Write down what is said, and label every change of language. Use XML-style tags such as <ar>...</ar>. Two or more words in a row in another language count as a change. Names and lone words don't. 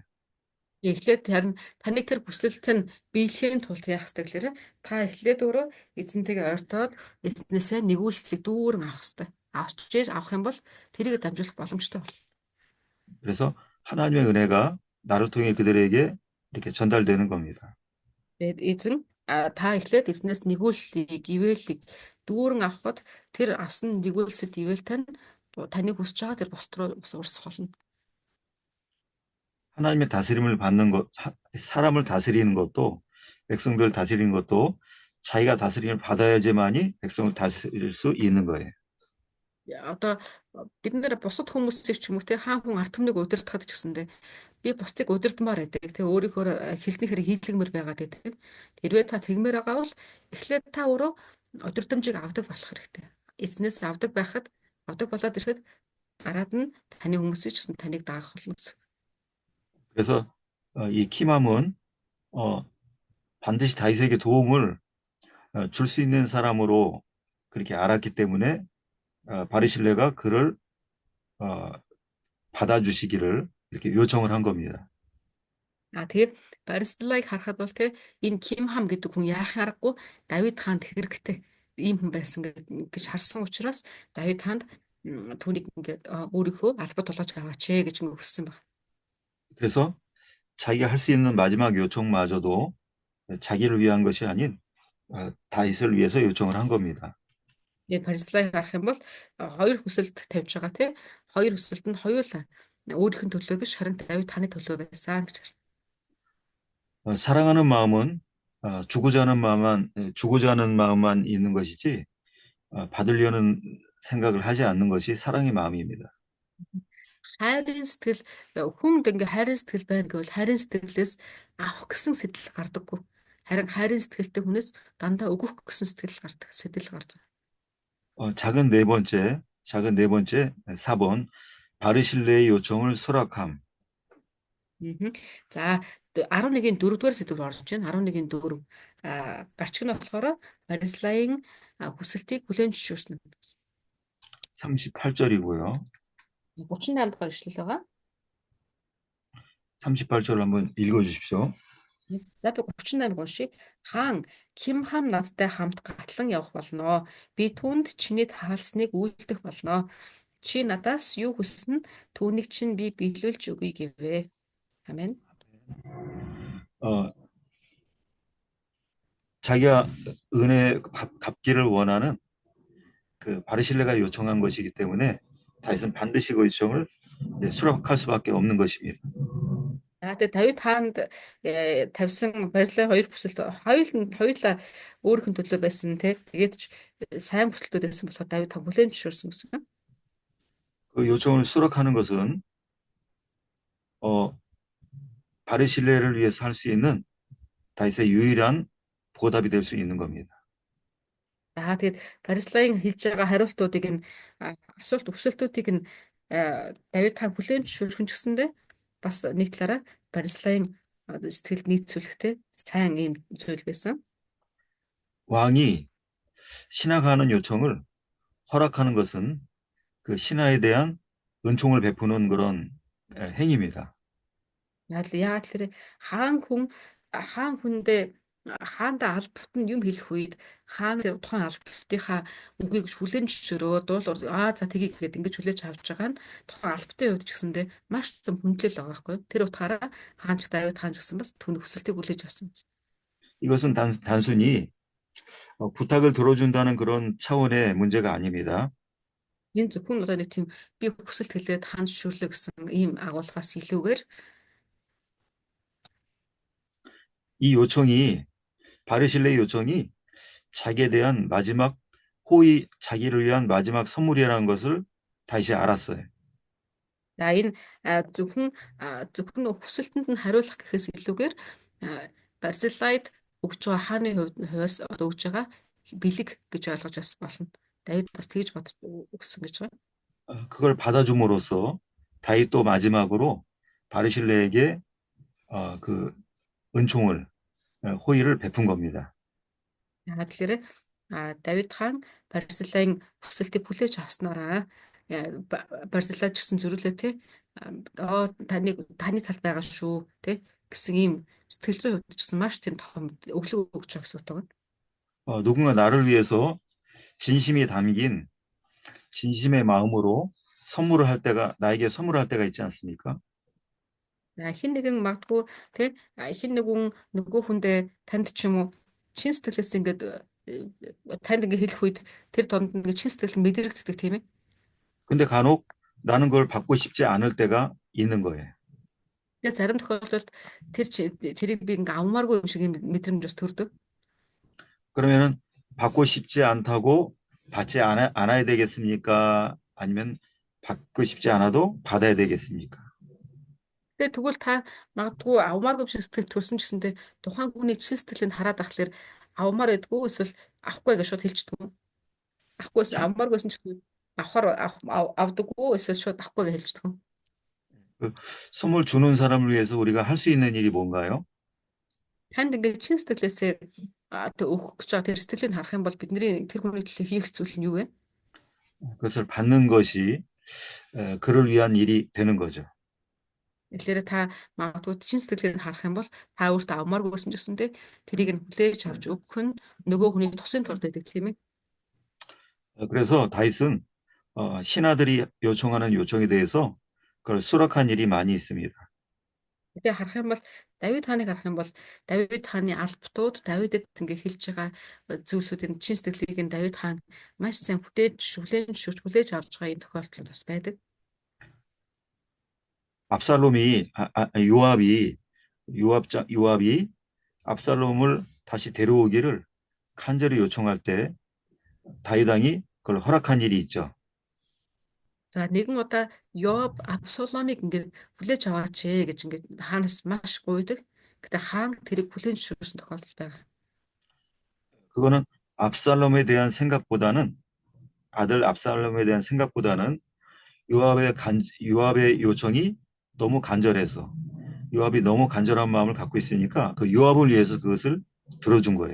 <mn>Эхлээд харин таны тэр хүсэлт нь биелэхийн тулд яах ёстой гэхээр та эхлээд өөрөө эзэнтэйгээ ойртоод эзнээсээ нэгүүлсэлийг дүүрэн авах ёстой. Авах юм бол тэрийг дамжуулах боломжтой болно.</mn> <ko>그래서 하나님의 은혜가 나를 통해 그들에게 이렇게 전달되는 겁니다.</ko> <mn>Тэгээд эзэн та эхлээд эзнээс нэгүүлсэлийг, ивэлийг дүүрэн авахд тэр авсан нэгүүлсэл ивэлтэй нь таныг хүсэж байгаа тэр бусд руу бас урсах болно.</mn> <ko>하나님의 다스림을 받는 것, 사람을 다스리는 것도 백성들을 다스리는 것도 자기가 다스림을 받아야지만이 백성을 다스릴 수 있는 거예요.</ko> <mn>Одоо бид нэр бусад хүмүүсийг ч юм уу те хаан хүн ард түмнийг удирдахад ч гэсэндээ би бусдыг удирдмаар байдаг. Тэгээ өөрийнхөө хэлний хэрэг хийлгэмээр байгаад байдаг. Хэрвээ та тэгмээр байгаа бол эхлээд та өөрөө удирдамжийг авдаг болох хэрэгтэй. Эзнээс авдаг болоод ирэхэд гараад нь таны хүмүүсийг ч гэсэн таныг даах болно гэсэн.</mn> <ko>그래서 이 키맘은 반드시 다윗에게 도움을 줄 수 있는 사람으로 그렇게 알았기 때문에 바르실레가 그를 받아주시기를 이렇게 요청을 한 겁니다.</ko> <mn>Тэгээд Барислайг харахад бол те энэ Кимхам гэдэг хүн яахын аргагүй Давид хаанд хэрэгтэй ийм хүн байсан гэж харсан учраас Давид хаанд түүнийг ингээд өөрийнхөө албад тулгаж аваач гэж ингэ хүссэн баг.</mn> <ko>그래서 자기가 할 수 있는 마지막 요청마저도 자기를 위한 것이 아닌 다윗을 위해서 요청을 한 겁니다.</ko> <mn>Тэгээд Барислайг харах юм бол хоёр хүсэлт тавьж байгаа те хоёр хүсэлт нь хоёулаа өөрийнх нь төлөө биш харин Давид таны төлөө байсан гэж.</mn> <ko>사랑하는 마음은 주고자 하는 마음만 있는 것이지 받으려는 생각을 하지 않는 것이 사랑의 마음입니다.</ko> <mn>Хайрын сэтгэл хүнд ингээ хайрын сэтгэл байна гэвэл хайрын сэтгэлээс авах гэсэн сэтэл гардаггүй. Харин хайрын сэтгэлтэй хүнээс дандаа өгөх гэсэн сэтэл гардаг.</mn> <ko>작은 네 번째 4번 바르실레의 요청을 수락함.</ko> <mn>За 11-ийн 4-р сэдвээр орж байна. 11-ийн 4 гарчиг нь болохоор Барислайн хүсэлтийг хүлээн зөвшөөрсөн.</mn> <ko>38절이고요.</ko> <mn>38 дахь ишлэл байгаа.</mn> <ko>38절 한번 읽어주십시오.</ko> <mn>За би 38-ыг уншия. Хаан Кимхам надтай хамт гатлан явах болно. Би түүнд чиний таалсныг үйлдэх болно. Чи надаас юу хүснэ түүнийг чинь би биелүүлж өгье гэвэ.</mn> <ko>아멘. 자기가 은혜 갚기를 원하는 그 바르실레가 요청한 것이기 때문에 다윗은 반드시 그 요청을 수락할 수밖에 없는 것입니다.</ko> <mn>Тэгээд Давид хаанд тавьсан Барислай хоёр хүсэлт хоёулаа өөрийнх нь төлөө байсан те. Тэгээд ч сайн хүсэлтүүд байсан болохоор Давид та хүлээн зөвшөөрсөн гэсэн.</mn> <ko>그 요청을 수락하는 것은 바르실레를 위해서 할 수 있는 다윗의 유일한 보답이 될 수 있는 겁니다.</ko> <mn>Тэгээд Барислайн хэлж байгаа хариултуудыг нь хүсэлтүүдийг нь Давид хаан хүлээн зөвшөөрөх нь гэсэндээ бас нэг талаараа Барислайн сэтгэлд нийцүүлэхтэй сайн ийм зүйл байсан.</mn> <ko>왕이 신하가 하는 요청을 허락하는 것은 그 신하에 대한 은총을 베푸는 그런 행위입니다.</ko> <mn>Яагаад тэгэхээр хаан хүндээ хаандаа албат нь юм хэлэх үед хаан тэр тухайн албатынхаа үгийг хүлээн зөвшөөрөө дуулуур за тгий гэгээд ингэж хүлээж авч байгаа нь тухайн албатын хувьд ч гэсэндээ маш том хүндлэл байгаа байхгүй юу? Тэр утгаараа хаанч Давид хаан ч гэсэн бас түүний хүсэлтийг хүлээж авсан.</mn> <ko>이것은 단순히 부탁을 들어준다는 그런 차원의 문제가 아닙니다.</ko> <mn>Энэ зөвхөн одоо нэг тийм би хүсэлт хэлээд хаан зөвшөөрлөө гэсэн ийм агуулгаас илүүгээр</mn> <ko>이 요청이 바르실레의 요청이 자기에 대한 마지막 자기를 위한 마지막 선물이라는 것을 다시 알았어요.</ko> <mn>за энэ зөвхөн хүсэлтэнд нь хариулах гэхээс илүүгээр Барзилайд өгч байгаа хааны хувьас одоо өгж байгаа бэлэг гэж ойлгож бас болно. Давид бас тэгж бодож өгсөн гэж байгаа.</mn> <ko>그걸 받아줌으로써 다윗도 마지막으로 바르실레에게 그 은총을 호의를 베푼 겁니다.</ko> <mn>Яагаад тэгэхээр Давид хаан Барзилайн хүсэлтийг хүлээж авснараа Барзилай ч гэсэн зөрүүлээ те таны талд байгаа шүү те гэсэн ийм сэтгэл зүйн хувьд ч гэсэн маш тийм том өглөө өгч байгаа гэсэн утга.</mn> <ko>누군가 나를 위해서 진심이 담긴 진심의 마음으로 나에게 선물할 때가 있지 않습니까?</ko> <mn>Хин нэгэн магадгүй те хин нэгэн нөгөө хүндээ танд ч юм уу чин сэтгэлээс ингээд танд ингээд хэлэх үед тэр донд ингээд чин сэтгэл мэдрэгддэг тийм ээ.</mn> <ko>근데 간혹 나는 그걸 받고 싶지 않을 때가 있는 거예요.</ko> <mn>Тэгээ зарим тохиолдолд тэрийг би ингээд авмааргүй юм шиг мэдрэмж бас төрдөг.</mn> <ko>그러면은 받고 싶지 않다고 받지 않아야 되겠습니까? 아니면 받고 싶지 않아도 받아야 되겠습니까?</ko> <mn>Тэгээ тэгвэл та магадгүй авмааргүй юм шиг сэтгэл төрсөн ч гэсэндээ тухайн хүний чин сэтгэлийг хараад ахлаар авмаар байдгүй эсвэл авахгүй гэж шууд хэлчихдэг юм. Авахгүйс авмааргүйсэн ч гэсэн авдаггүй эсвэл шууд авахгүй гэж хэлчихдэг юм.</mn> <ko>선물 주는 사람을 위해서 우리가 할 수 있는 일이 뭔가요?</ko> <mn>Танд ингээд чин сэтгэлээсээ өгөх гэж байгаа тэр сэтгэлийг харах юм бол бидний тэр хүний төлөө хийх зүйл нь юу вэ?</mn> <ko>그것을 받는 것이 그를 위한 일이 되는 거죠.</ko> <mn>Тэгэхээр та магадгүй чин сэтгэлийг харах юм бол та өөртөө авмааргүйсэн ч гэсэндээ тэрийг нь хүлээж авч өгөх нь нөгөө хүний тусын тулд байдаг тийм ээ.</mn> <ko>그래서 다윗은 신하들이 요청하는 요청에 대해서 그걸 수락한 일이 많이 있습니다.</ko> <mn>Тэгээ харах юм бол Давид хааныг харах юм бол Давид хааны албатууд Давидэд ингээ хэлж байгаа зүйлсүүдийн чин сэтгэлийг нь Давид хаан маш сайн хүлээж авч байгаа юм тохиолдол бас байдаг.</mn> <ko>요압이 압살롬을 다시 데려오기를 간절히 요청할 때 다윗 왕이 그걸 허락한 일이 있죠.</ko> <mn>За нэгэн удаа Йоаб Абсаломыг ингээд хүлээж аваач гэж ингээд хаанаас маш гуйдаг. Гэтэ хаан тэрийг хүлээн зөвшөөрсөн тохиолдол байгаа.</mn> <ko>그거는 아들 압살롬에 대한 생각보다는 요압의 요청이 너무 간절해서 요압이 너무 간절한 마음을 갖고 있으니까 그 요압을 위해서 그것을 들어준 거예요.</ko>